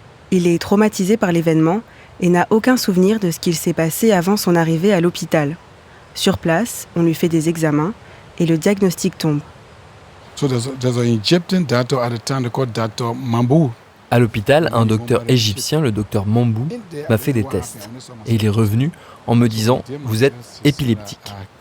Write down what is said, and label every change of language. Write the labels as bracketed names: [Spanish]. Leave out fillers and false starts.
[French] Il est traumatisé par l'événement et n'a aucun souvenir de ce qu'il s'est passé avant son arrivée à l'hôpital. Sur place, on lui fait des examens et le diagnostic tombe. [English] So there's an Egyptian doctor at the time called Dr. Mambu. [French] À l'hôpital, un docteur égyptien, le docteur Mambou, m'a fait des tests. Et il est revenu en me disant « Vous êtes épileptique ».